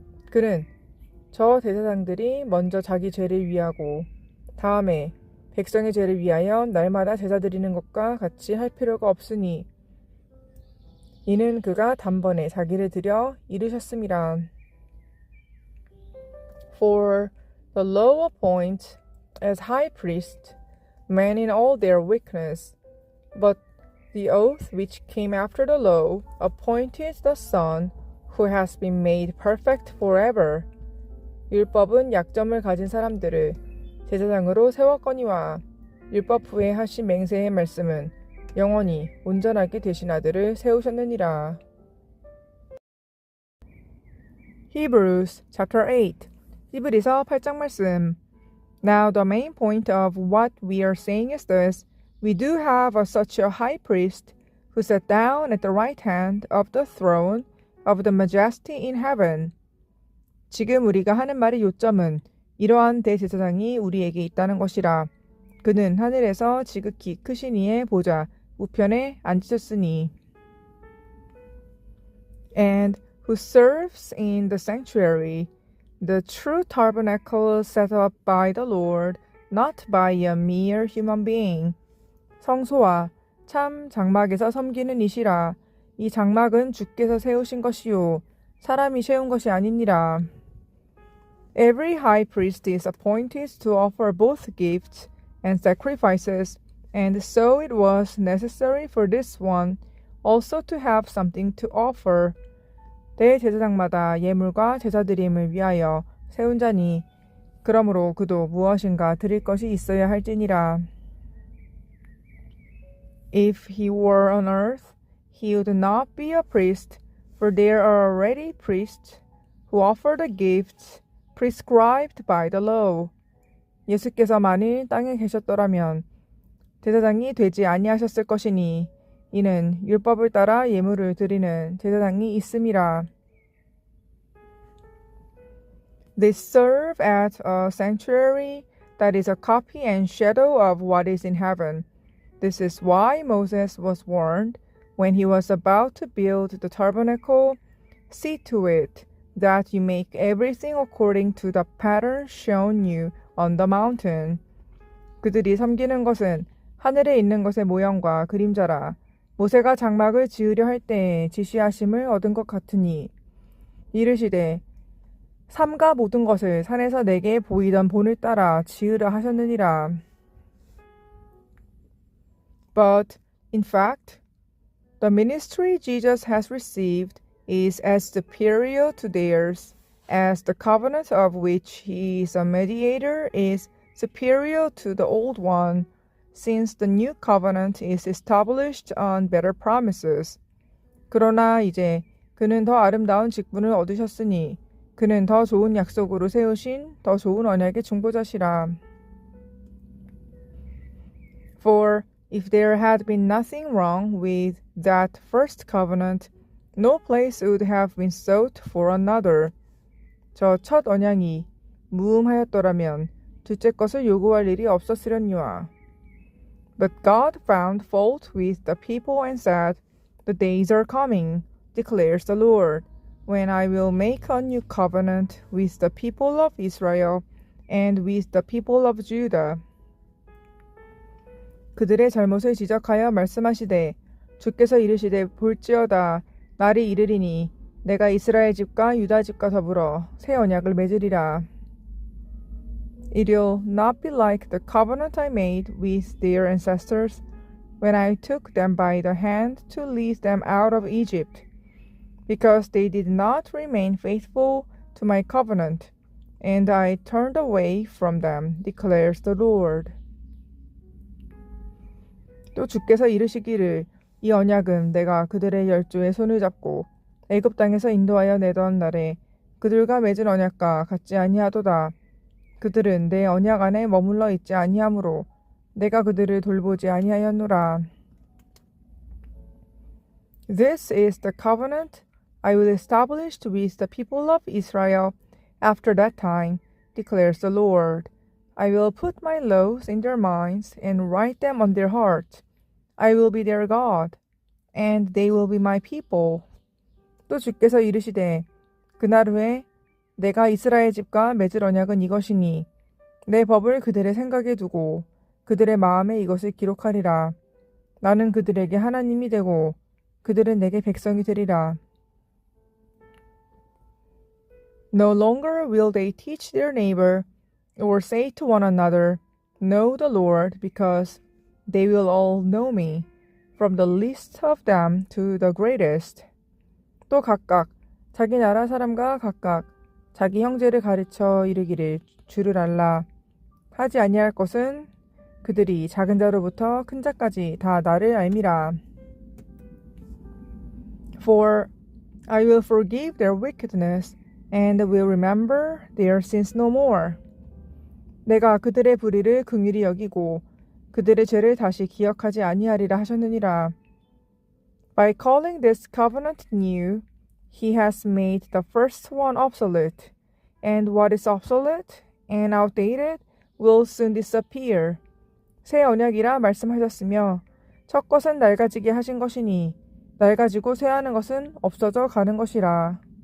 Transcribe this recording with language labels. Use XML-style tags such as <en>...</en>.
<ko>그는 저 대제사장들이 먼저 자기 죄를 위하고 다음에 백성의 죄를 위하여 날마다 제사 드리는 것과 같이 할 필요가 없으니 이는 그가 단번에 자기를 드려 이루셨음이라.</ko> <en>For the law appoints as high priest men in all their weakness, but the oath which came after the law appointed the Son who has been made perfect forever.</en> <ko>율법은 약점을 가진 사람들을 제사장으로 세웠거니와 율법 후에 하신 맹세의 말씀은 영원히 온전하게 되신 아들을 세우셨느니라.</ko> <en>Hebrews chapter 8.</en> <ko>히브리서 8장 말씀.</ko> <en>Now the main point of what we are saying is this: we do have such a high priest who sat down at the right hand of the throne of the majesty in heaven.</en> <ko>지금 우리가 하는 말의 요점은 이러한 대제사장이 우리에게 있다는 것이라. 그는 하늘에서 지극히 크신 이의 보좌 우편에 앉으셨으니.</ko> <en>And who serves in the sanctuary, the true tabernacle set up by the Lord, not by a mere human being.</en> <ko>성소와 참 장막에서 섬기는 이시라. 이 장막은 주께서 세우신 것이요 사람이 세운 것이 아니니라.</ko> <en>Every high priest is appointed to offer both gifts and sacrifices, and so it was necessary for this one also to have something to offer.</en> <ko>대제사장마다 예물과 제사드림을 위하여 세운 자니 그러므로 그도 무엇인가 드릴 것이 있어야 할지니라.</ko> <en>If he were on earth, he would not be a priest, for there are already priests who offer the gifts prescribed by the law.</en> <ko>예수께서 만일 땅에 계셨더라면 제사장이 되지 아니하셨을 것이니 이는 율법을 따라 예물을 드리는 제사장이 있음이라.</ko> <en>They serve as a sanctuary that is a copy and shadow of what is in heaven. This is why Moses was warned when he was about to build the tabernacle, see to it that you make everything according to the pattern shown you on the mountain.</en> <ko>그들이 섬기는 것은 하늘에 있는 것의 모형과 그림자라. 모세가 장막을 지으려 할 때에 지시하심을 얻은 것 같으니 이르시되 삼가 모든 것을 산에서 내게 보이던 본을 따라 지으라 하셨느니라.</ko> <en>But in fact, the ministry Jesus has received is as superior to theirs, as the covenant of which he is a mediator is superior to the old one, since the new covenant is established on better promises.</en> <ko>그러나 이제 그는 더 아름다운 직분을 얻으셨으니 그는 더 좋은 약속으로 세우신 더 좋은 언약의 중보자시라.</ko> <en>For if there had been nothing wrong with that first covenant, no place would have been sought for another.</en> <ko>저 첫 언약이 무음하였더라면 둘째 것을 요구할 일이 없었으려니와.</ko> <en>But God found fault with the people and said, The days are coming, declares the Lord, when I will make a new covenant with the people of Israel and with the people of Judah.</en> <ko>그들의 잘못을 지적하여 말씀하시되 주께서 이르시되 볼지어다 날이 이르리니 내가 이스라엘 집과 유다 집과 더불어 새 언약을 맺으리라.</ko> <en>It'll not be like the covenant I made with their ancestors when I took them by the hand to lead them out of Egypt, because they did not remain faithful to my covenant, and I turned away from them, declares the Lord.</en> <ko>또 주께서 이르시기를 이 언약은 내가 그들의 열조의 손을 잡고 애굽 땅에서 인도하여 내던 날에 그들과 맺은 언약과 같지 아니하도다. 그들은 내 언약 안에 머물러 있지 아니하므로 내가 그들을 돌보지 아니하였노라.</ko> <en>This is the covenant I will establish with the people of Israel after that time, declares the Lord. I will put my laws in their minds and write them on their hearts. I will be their God, and they will be my people.</en> <ko>또 주께서 이르시되 그날 후에 내가 이스라엘 집과 맺을 언약은 이것이니 내 법을 그들의 생각에 두고 그들의 마음에 이것을 기록하리라. 나는 그들에게 하나님이 되고 그들은 내게 백성이 되리라.</ko> <en>No longer will they teach their neighbor or say to one another, Know the Lord, because they will all know me, from the least of them to the greatest.</en> <ko>또 각각 자기 나라 사람과 각각 자기 형제를 가르쳐 이르기를 주를 알라. 하지 아니할 것은 그들이 작은 자로부터 큰 자까지 다 나를 알미라.</ko> <en>For I will forgive their wickedness and will remember their sins no more.</en> <ko>내가 그들의 불의를 긍휼히 여기고 그들의 죄를 다시 기억하지 아니하리라 하셨느니라.</ko> <en>By calling this covenant new, he has made the first one obsolete, and what is obsolete and outdated will soon disappear.</en> <ko>새 언약이라 말씀하셨으며 첫 것은 낡아지게 하신 것이니 낡아지고 쇠하는 것은 없어져 가는 것이라.</ko>